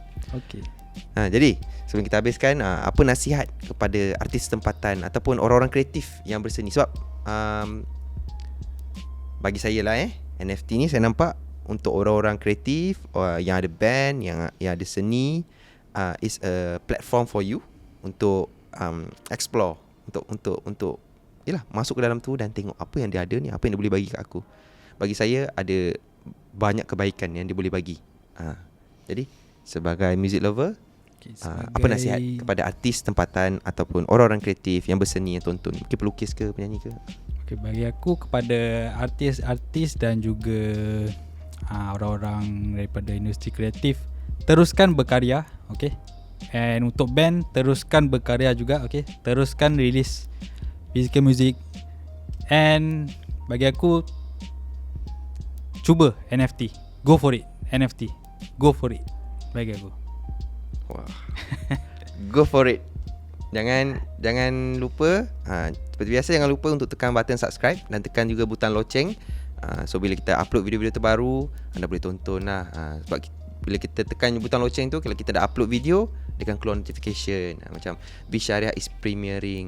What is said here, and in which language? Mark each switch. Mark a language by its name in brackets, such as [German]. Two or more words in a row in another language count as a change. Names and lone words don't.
[Malay] Okay. Jadi sebelum kita habiskan, apa nasihat kepada artis tempatan ataupun orang-orang kreatif yang berseni? Sebab bagi saya lah, NFT ni saya nampak untuk orang-orang kreatif, yang ada band, yang ada seni, [English] is a platform for you [Malay] untuk explore, untuk yalah, masuk ke dalam tu dan tengok apa yang dia ada ni, apa yang dia boleh bagi kat aku. Bagi saya ada banyak kebaikan yang dia boleh bagi. Jadi sebagai [English] music lover, [Malay] apa nasihat kepada artis tempatan ataupun orang-orang kreatif yang berseni, yang tonton, mungkin pelukis ke, penyanyi ke? Okay, bagi aku, kepada artis-artis dan juga orang-orang daripada industri kreatif, teruskan berkarya, okay? And untuk band, teruskan berkarya juga, okay? Teruskan [English] release physical music. [Malay] And bagi aku, cuba NFT. [English] Go for it. [Malay] NFT. [English] Go for it. [Malay] Bagi aku. Wah. [English] Go for it. [Malay] Jangan lupa, seperti biasa, jangan lupa untuk tekan [English] button subscribe [Malay] dan tekan juga butang loceng. So bila kita upload video-video terbaru, anda boleh tonton lah. Sebab bila kita tekan butang loceng tu, kalau kita dah upload video, dia akan keluar notification. Macam Bisyariah [English] is premiering.